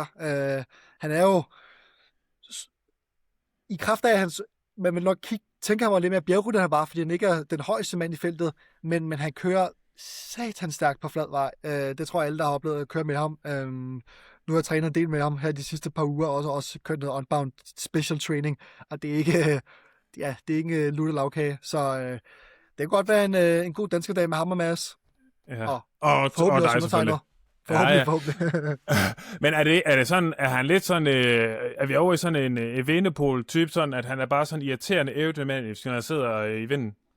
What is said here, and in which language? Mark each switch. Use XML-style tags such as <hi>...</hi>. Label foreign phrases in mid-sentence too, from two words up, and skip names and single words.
<da>Han er jo i kraft af hans... Man vil nok tænke ham lidt mere bjergrytter, han var, fordi han ikke er den højeste mand i feltet, men han kører satans stærkt på flad vej. Det tror jeg alle, der har oplevet at køre med ham. Nu har jeg trænet en del med ham her de sidste par uger, og også kørt noget Unbound</da> <en>special training,</en> <da>og det er ikke lutte lavkage, så det kan godt være en god dansk dag med ham og Mads. Ja. Og dig selvfølgelig. Forhåbentlig. Men er det sådan, er han lidt sådan, er vi over i sådan en Evenepoel-type, sådan at han er bare sådan irriterende aerodynamisk, når han sidder i vinden?</da>